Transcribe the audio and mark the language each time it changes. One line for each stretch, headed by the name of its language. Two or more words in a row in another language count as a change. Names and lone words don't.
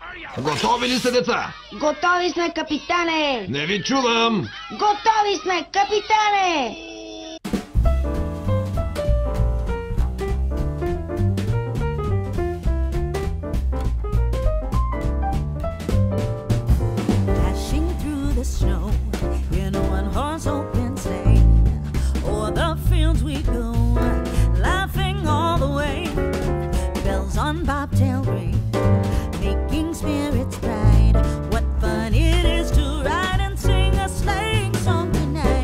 Bulgarian: Готови ли сте, деца? Готови сме, капитане! Не ви чувам! Готови сме, капитане!
English: Dashing through the snow in a one-horse open sleigh, o'er the fields we go, laughing all the way. Bells on bobtail ring, making spirits bright. What fun it is to ride and sing a sleighing song tonight.